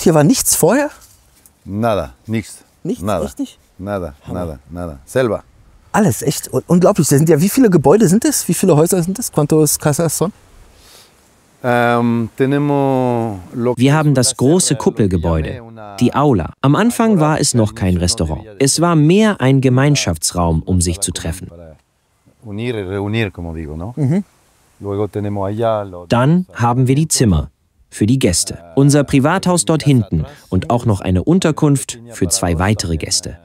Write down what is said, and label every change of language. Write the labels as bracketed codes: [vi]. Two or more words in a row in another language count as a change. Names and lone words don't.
[de] Hier war nichts vorher? [es] Nada, nichts. [de] Nichts? [es] Nada. [de] Richtig? [es] Nada, nada. [de] Selber. Alles, echt? Unglaublich. Das sind ja, wie viele Gebäude sind das? Wie viele Häuser sind das? [es] ¿Cuántos casas son? [de] Wir haben das große Kuppelgebäude, die Aula. Am Anfang war es noch kein Restaurant. Es war mehr ein Gemeinschaftsraum, um sich zu treffen. Dann haben wir die Zimmer für die Gäste, unser Privathaus dort hinten und auch noch eine Unterkunft für 2 weitere Gäste.